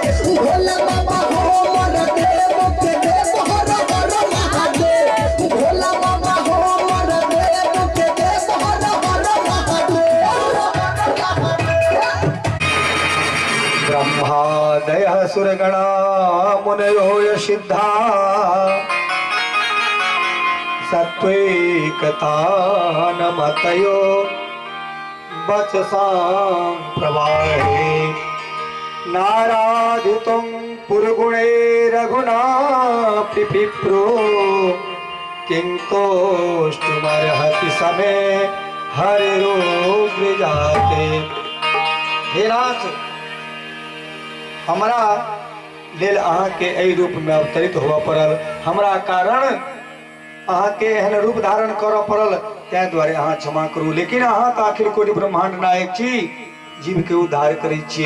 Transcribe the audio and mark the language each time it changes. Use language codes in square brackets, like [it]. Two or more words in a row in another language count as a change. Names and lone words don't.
[mai] भोला बाबा हो मोर देव के देव हर हर महादेव भोला बाबा हो मोर देव के देव हर हर महादेव। [sa] ब्रह्मादयः सुरगणा मुनयो यसिद्धा सत्त्वैकतानमतयो वचसां प्रवाहे नाराधितुं पुरगुणैरघुनापि विप्रो किं कोष्ठुमर्हति समे हरिरोग्रजाते। [mai] हे नाथ, हमरा लेल अहाँ के एहि रूप में अवतरित हुआ पड़ल, हमरा कारण अहाँ के एहन रूप धारण करऽ पड़ल, तै द्वारे अहाँ क्षमा करू। लेकिन अहाँ तो आखिर कोटि ब्रह्मांड नायक छी, जीव के उद्धार करे छिए।